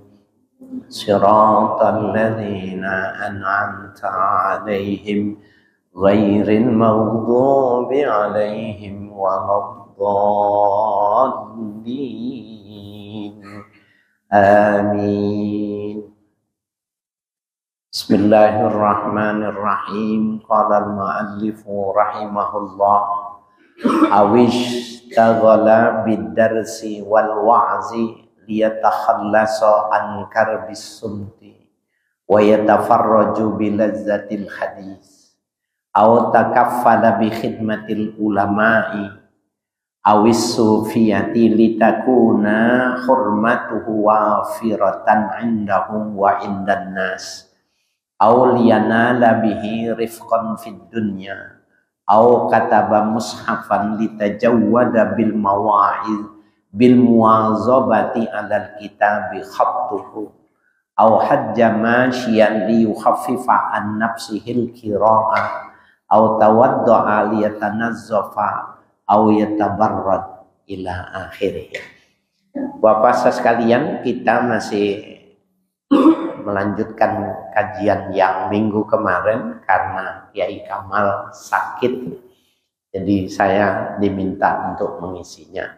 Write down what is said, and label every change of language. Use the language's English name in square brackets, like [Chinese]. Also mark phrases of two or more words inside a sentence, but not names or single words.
[Arabic] صراط الذين أنعمت عليهم غير المغضوب عليهم ولا الضالين. Amin. بسم الله الرحمن الرحيم. قال المؤلف رحمه الله أو اشتغل بالدرس والوعظ ليتخلص عن كرب الصمت ويتفرج بلذة الحديث أو تكفل بخدمة العلماء أو الصوفية لتكون حرمته وافرة عندهم وعند الناس أو لينال به رفقا في الدنيا أو كتب مصحفا ليتجود بالمواعظ بالمواظبة على الكتاب خطه أو حج ماشيا ليخفف عن نفسه القراءة أو توضأ ليتنظف أو يتبرد إلى آخره. [Indonesian] Bapak sekalian, kita masih melanjutkan kajian yang minggu kemarin karena Kiai Kamal sakit. Jadi saya diminta untuk mengisinya.